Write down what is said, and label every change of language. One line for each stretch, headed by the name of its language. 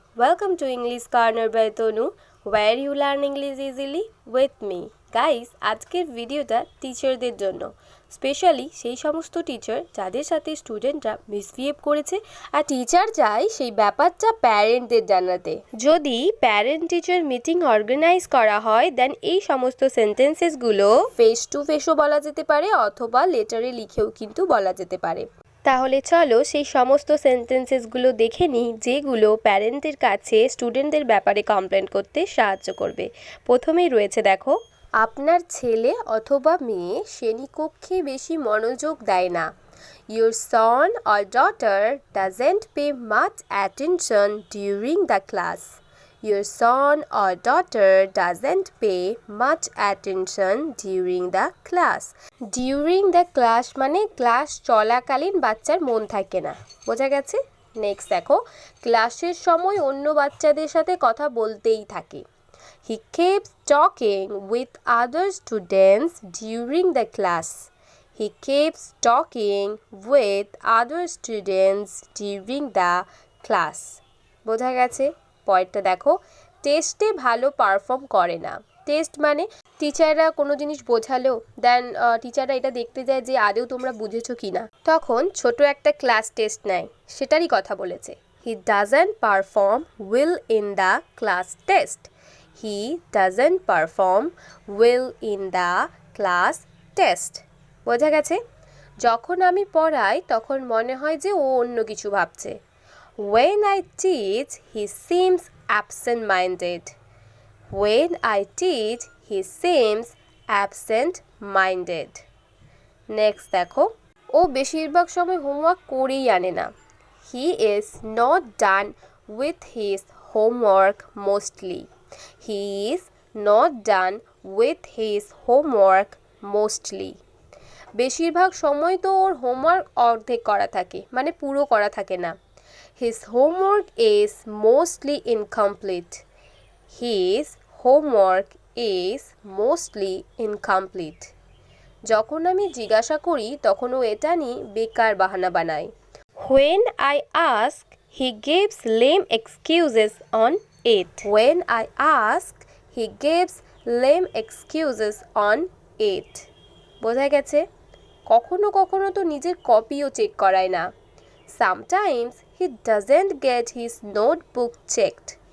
English: Welcome to English Corner by Tonu, where you learn English easily with me.
Bangla: Guys আজকের ভিডিওটা টিচারদের জন্য specially সেই সমস্ত টিচার যাদের সাথে স্টুডেন্টরা মিসবিহেভ করেছে আর টিচার চায় সেই ব্যাপারটা প্যারেন্টদের জানাতে। যদি প্যারেন্ট টিচার মিটিং অর্গানাইজ করা হয় দেন এই সমস্ত সেন্টেন্সেসগুলো ফেস টু ফেসও বলা যেতে পারে অথবা লেটারে লিখেও কিন্তু বলা যেতে পারে। তাহলে চলো সেই সমস্ত সেন্টেন্সেসগুলো দেখে নিই যেগুলো প্যারেন্টদের কাছে স্টুডেন্টদের ব্যাপারে কমপ্লেন করতে সাহায্য করবে। প্রথমেই রয়েছে দেখো, আপনার ছেলে অথবা মেয়ে শ্রেণীকক্ষে বেশি মনোযোগ দেয় না।
English: Your son or daughter doesn't pay much attention during the class. Your son or daughter doesn't pay much attention during the class. During the class
Bangla: মানে ক্লাস চলাকালীন বাচ্চার মন থাকে না, বোঝা গেছে? নেক্সট দেখো, ক্লাসের সময় অন্য বাচ্চাদের সাথে কথা বলতেই থাকে।
English: He keeps talking with other students during the class. He keeps talking with other students during the class.
Bangla: বোঝা গেছে? পরেরটা দেখো, টেস্টে ভালো পারফর্ম করে না। টেস্ট মানে টিচাররা কোনো জিনিস বোঝালো দেন টিচাররা এটা দেখতে যায় যে আদৌ তোমরা বুঝেছো কি না, তখন ছোট একটা ক্লাস টেস্ট নেয়, সেটারই কথা বলেছে।
English: He doesn't perform well in the class test. He doesn't perform well in the class test.
Bangla: বোঝা গেছে? যখন আমি পড়াই তখন মনে হয় যে ও অন্য কিছু ভাবছে।
English: When I teach, he seems absent-minded. When I teach, he seems absent-minded.
Bangla: Next দেখো, ও বেশিরভাগ সময় হোমওয়ার্ক করেই আনে না।
English: He is not done with his homework mostly. He is not done with his homework mostly.
Bangla: বেশিরভাগ সময় তো ওর হোমওয়ার্ক অর্ধেক করা থাকে, মানে পুরো করা থাকে না।
English: His homework is mostly incomplete. His homework is mostly incomplete.
Bangla: যখন আমি জিজ্ঞাসা করি তখন ও এটা নিয়ে বেকার বাহানা বানায়।
English: When I ask, he gives lame excuses on it. When I ask, he gives lame excuses on it.
Bangla: বোঝা গেছে? কখনো কখনো তো নিজের কপিও চেক করায় না।
English: Sometimes he doesn't get his notebook checked.